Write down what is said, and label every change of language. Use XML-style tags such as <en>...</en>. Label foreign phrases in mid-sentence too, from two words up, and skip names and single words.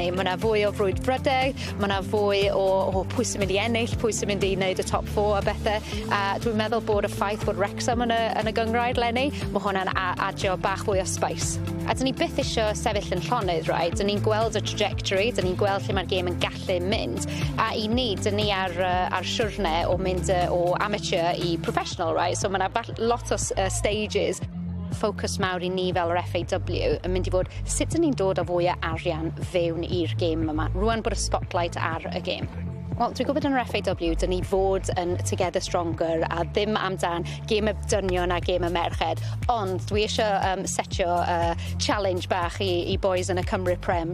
<cy>Mae yna fwy o frwydfrydau, mae yna fwy o pwy sy'n mynd i ennill, pwy sy'n mynd i wneud y top 4 a bethau. A dwi'n meddwl bod y ffaith bod Wrexham yn y gyngrair leni, mae hwnna'n adio bach fwy o spice. A dyn ni byth eisiau sefyll yn llonydd, right? Dyn ni'n gweld y trajectory, dyn ni'n gweld lle mae'r gêm yn gallu mynd, a i ni, dyn ni ar siwrne o mynd o amateur i professional, right? So mae yna lot o stages. Focus mawr i ni fel yr FAW yn mynd i fod sut dyn ni'n dod â fwy o arian fewn i'r gêm yma, rwan bod y spotlight ar y gêm. Wel, dwi'n gwybod yn yr FAW, dyn ni fod yn Together Stronger a ddim amdan gêm y dynion a gêm y merched, ond dwi eisiau setio challenge bach i boys yn y Cymru Prem.</cy>